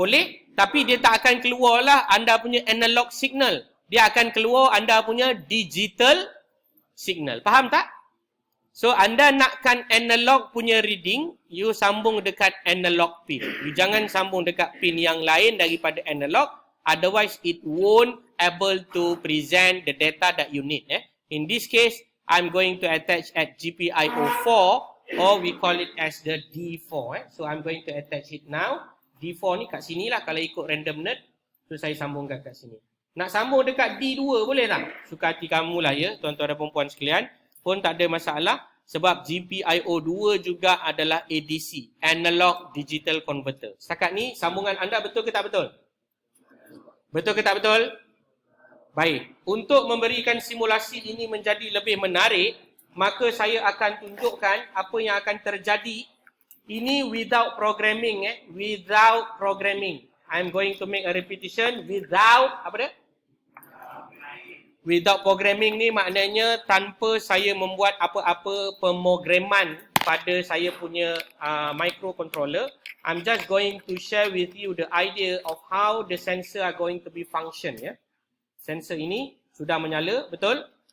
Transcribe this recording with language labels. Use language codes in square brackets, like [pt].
[ms] Boleh, tapi dia tak akan keluarlah anda punya analog signal. Dia akan keluar anda punya digital signal. Faham tak? So, anda nakkan analog punya reading, you sambung dekat analog pin. You jangan sambung dekat pin yang lain daripada analog. [en] Otherwise, it won't able to present the data that you need. In this case, I'm going to attach at GPIO 4. Or we call it as the D4. So I'm going to attach it now. [ms] D4 ni kat sini lah kalau ikut Random Nerd. So saya sambungkan kat sini. Nak sambung dekat D2 boleh tak? Suka hati kamu lah ya, tuan-tuan dan perempuan sekalian. Pun tak ada masalah. Sebab GPIO 2 juga adalah ADC. Analog Digital Converter. Setakat ni sambungan anda betul ke tak betul? Betul ke tak betul? Baik. Untuk memberikan simulasi ini menjadi lebih menarik, maka saya akan tunjukkan apa yang akan terjadi. [en] Ini without programming. Without programming. I'm going to make a repetition. [ms] Without, apa dia? Without programming ni maknanya tanpa saya membuat apa-apa pemrograman pada saya punya microcontroller. [en] I'm just going to share with you the idea of how the sensor are going to be function. [ms] Sensor ini sudah menyala, betul?